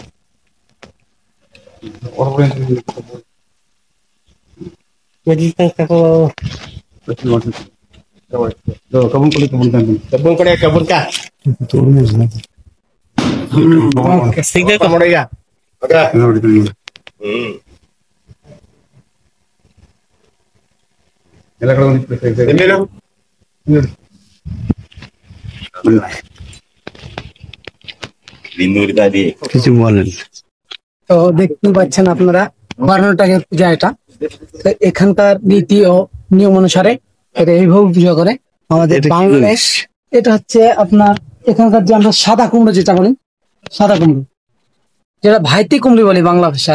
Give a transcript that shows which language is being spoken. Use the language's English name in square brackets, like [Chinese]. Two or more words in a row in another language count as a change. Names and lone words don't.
[Kannada] ಕಬ್ಬನ್ ಕೊಡಿ ಕಬ್ಬನ್ ಕಾ ಸಿಗ್ಬೇಕು ನೋಡಿ ಈಗ ಎಲ್ಲ ಕಡೆ [Bangla] কিছু বলেন। তো দেখতে পাচ্ছেন আপনারা কর্ণাটকের পূজা এটা। তো এখানকার নীতি ও নিয়ম অনুসারে এটা এইভাবে পূজা করে। আমাদের বাংলাদেশ এটা হচ্ছে আপনার এখানকার যে আমরা সাদা কুমড়ো যেটা বলি, সাদা কুমড়ো যেটা ভাইতি কুমড়ি বলি বাংলা ভাষায়,